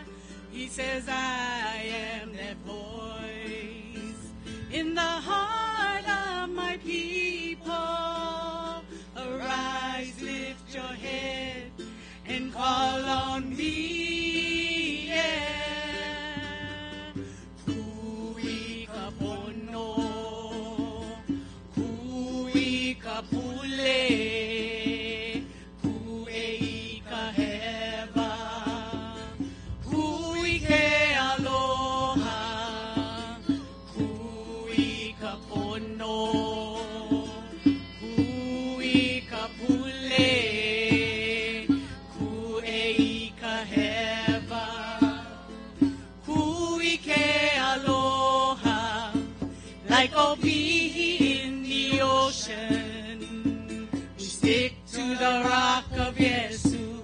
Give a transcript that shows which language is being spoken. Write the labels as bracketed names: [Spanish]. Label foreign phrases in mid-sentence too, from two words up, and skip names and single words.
[English] He says, I am that voice in the heart of my people. Arise, lift your head and call on me. Yeah. [Hawaiian] Kui kapono, kui kapule, kui kaheva, kui ke aloha, kui kapono, kui kapule. [English] Like Opihi in the ocean, we stick to the rock of Yesu.